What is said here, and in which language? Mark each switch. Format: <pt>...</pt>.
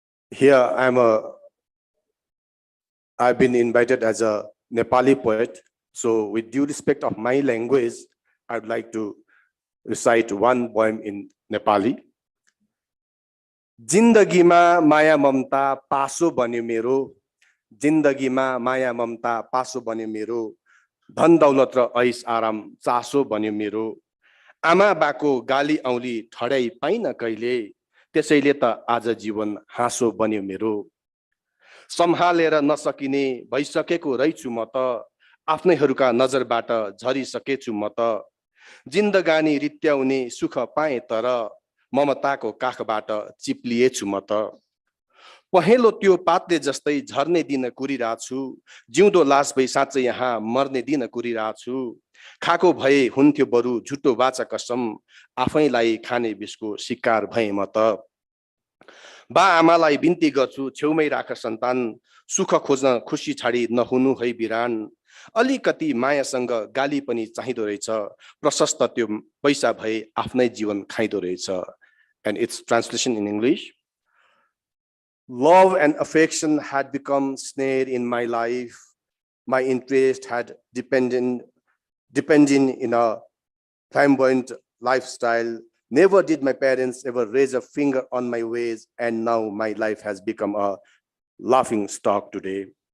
<en>Here I've been invited as a Nepali poet. So with due respect of my language, I'd like to recite one poem in Nepali.</en> <ne>जिन्दगीमा माया ममता पासो बन्यो मेरो, जिन्दगीमा माया ममता पासो बन्यो मेरो, धन दौलत र ऐश आराम चासो बन्यो मेरो, आमा बाको गाली औली ठड्याई पाइन कहिले, त्यसैले त आज जीवन हाँसो बन्यो मेरो, सम्हालेर नसकिने भइसकेको रहेछु म त, आफ्नैहरूका नजरबाट झरिसकेछु म त, जिन्दगानी रित्याउने सुख पाए तर ममताको काखबाट चिप्लिएछु म त, पहेँलो त्यो पातले जस्तै झर्ने दिन कुरिरहेछु, जिउँदो लास भई साँच्चै यहाँ मर्ने दिन कुरिरहेछु, खाको भए हुन्थ्यो बरु झुटो बाचा कसम, आफैलाई खाने बिसको शिकार भए म त, बा आमालाई बिन्ती गर्छु छेउमै राख सन्तान, सुख खोज्न खुसी छाडी नहुनु है बिरान, अलिकति मायासँग गाली पनि चाहिँदो रहेछ, प्रशस्त त्यो पैसा भए आफ्नै जीवन खाइदो रहेछ.</ne> <en>And its translation in English. Love and affection had become snare in my life. My interest had depending in a flamboyant lifestyle. Never did my parents ever raise a finger on my ways, and now my life has become a laughing stock today.</en>